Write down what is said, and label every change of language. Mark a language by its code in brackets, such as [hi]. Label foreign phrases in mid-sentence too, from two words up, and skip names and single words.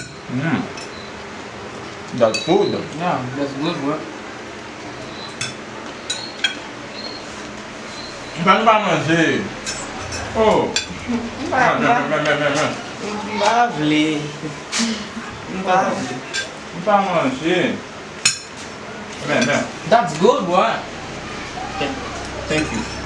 [en] Mm. That's good. Yeah, that's good, bro. [ht] Mwen pa manje. Oh. Mwen pa Ah, men, men, men, men, men. Mwen pa vle. Mwen pa vle. Mwen pa manje. Men, men. [en] That's good, boy. Thank you.